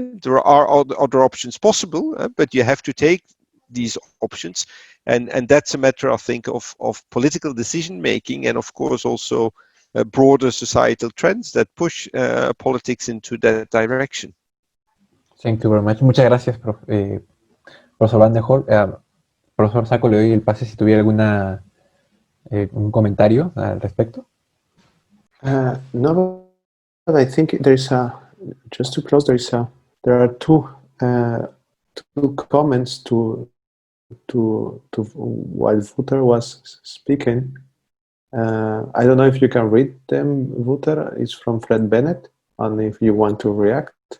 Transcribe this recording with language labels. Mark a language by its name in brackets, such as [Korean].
[English] There are other options possible, but you have to take these options, and that's a matter, I think, of political decision making, and of course also broader societal trends that push politics into that direction. Thank you very much. [Spanish] Muchas gracias, profesor Vandenhole. Profesor Saco, le doy el pase si tuviera un comentario al respecto. [English] No, but I think there's just to close, there are two comments to while Wouter was speaking. I don't know if you can read them, Wouter. It's from Fred Bennett, and if you want to react.